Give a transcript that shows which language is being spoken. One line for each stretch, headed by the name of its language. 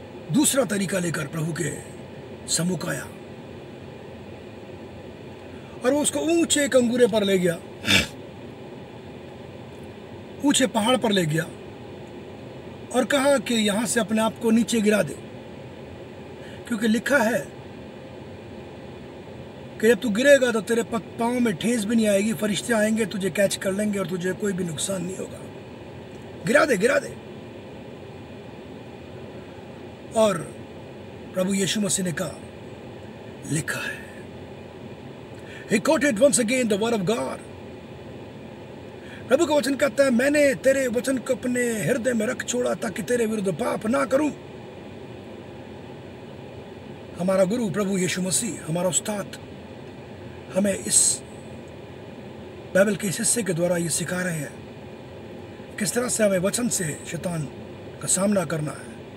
Hindi: दूसरा तरीका लेकर प्रभु के सम्मुख आया और वो उसको ऊंचे कंगूरे पर ले गया, ऊंचे पहाड़ पर ले गया और कहा कि यहां से अपने आप को नीचे गिरा दे, क्योंकि लिखा है कि जब तू गिरेगा तो तेरे पांव में ठेस भी नहीं आएगी, फरिश्ते आएंगे तुझे कैच कर लेंगे और तुझे कोई भी नुकसान नहीं होगा। गिरा दे गिरा दे। और प्रभु यीशु मसीह ने कहा लिखा है।
English: He quoted once again the word of God।
Hindi: प्रभु का वचन कहता है मैंने तेरे वचन को अपने हृदय में रख छोड़ा ताकि तेरे विरुद्ध पाप ना करूं। हमारा गुरु प्रभु यीशु मसीह, हमारा उस्ताद, हमें इस बाइबल के इस हिस्से के द्वारा ये सिखा रहे हैं किस तरह से हमें वचन से शैतान का सामना करना है।